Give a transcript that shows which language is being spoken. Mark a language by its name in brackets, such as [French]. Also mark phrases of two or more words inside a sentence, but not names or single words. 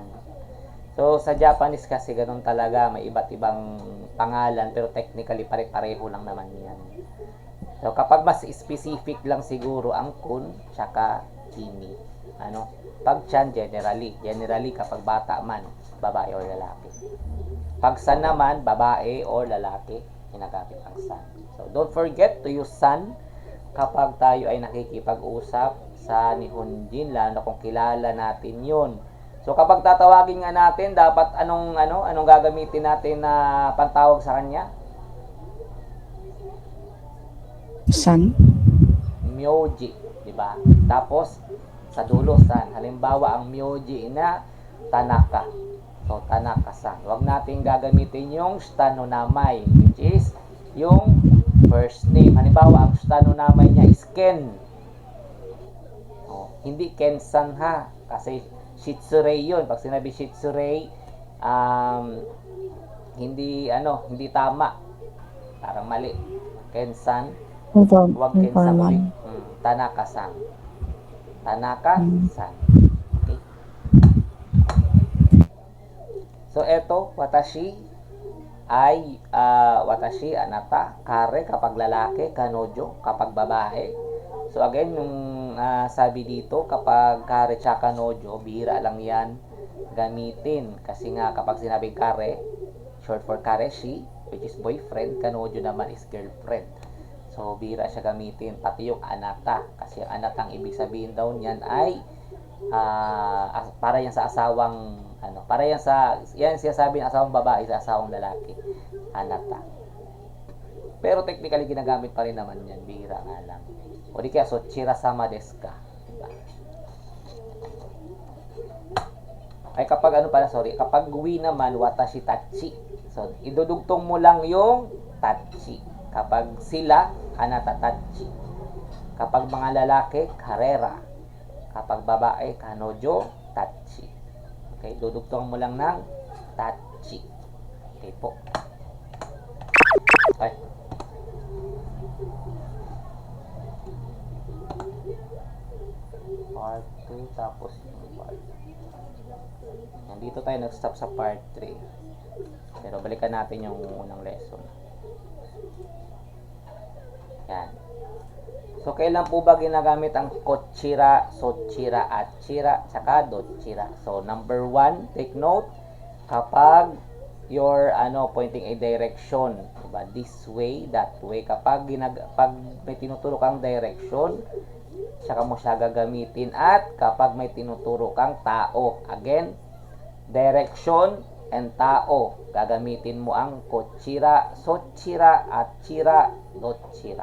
[Filipino] So, sa Japanese kasi ganun talaga, may iba't ibang pangalan, pero technically pare-pareho lang naman yan. So, kapag mas specific lang siguro ang kun, tsaka kimi. Pag chan, generally kapag bata man, babae o lalaki. Pag san naman, babae o lalaki, ginagamit ang san. So, [English] don't forget to use [Filipino] san kapag tayo ay nakikipag-usap sa Nihonjin, lalo kung kilala natin yun. So, kapag tatawagin nga natin, dapat anong gagamitin natin na pantawag sa kanya? San? myoji, di ba? Tapos, sa dulo, san. Halimbawa, ang myoji na Tanaka. So, Tanaka-san. Huwag natin gagamitin yung [Japanese] shita no namai, [English] which is yung first name. [Filipino] Halimbawa, ang [Japanese] shita no namai [Filipino] niya is Ken. Hindi Ken-san ha. Kasi Shitsurei yun. Pag sinabi Shitsurei, hindi tama. Parang mali. Ken-san, huwag Ken-san ulit. Tanaka-san. Tanaka-san. Okay. So, eto, watashi ay, [Japanese] watashi, anata, [Filipino] kare kapag lalaki, kanojo kapag babae. So, again, yung sabi dito, kapag kare tsaka kanojo, bihira lang yan gamitin. Kasi nga, kapag sinabing kare, [English] short for kareshi, which is boyfriend, [Filipino] kanojo naman is girlfriend. So, bihira siya gamitin. Pati yung anata. Kasi ang anatang ibig sabihin daw niyan ay para yan sa asawang yan siya sabi ng asawang babae sa asawang lalaki. Anata. Pero technically ginagamit pa rin naman yan. Bihira nga lang. O di kaya, so, [Japanese] chira-sama desu ka. [Filipino] Diba? Ay kapag kapag wi naman, [Japanese] watashi tachi. [Filipino] So, idudugtong mo lang yung tachi. Kapag sila, [Japanese] anata tachi. [Filipino] Kapag mga lalaki, karera. Kapag babae, [Japanese] kanojo, tachi. [Filipino] Okay, dudugtong mo lang ng tachi. Okay po. Okay. Part 2, tapos yung part. Nandito tayo nag-stop sa part 3. Pero balikan natin yung unang lesson. Yan. So, kailan po ba ginagamit ang [Japanese] kochira, sochira, achira, [Filipino] tsaka dochira? [English] So, number 1, take note, kapag you're pointing a direction, diba? This way, that way. [Filipino] Kapag pag may tinuturo kang direction, tsaka mo siya gagamitin. At kapag may tinuturo kang tao, again, direction and tao, gagamitin mo ang [Japanese] kochira, sochira, achira, dochira.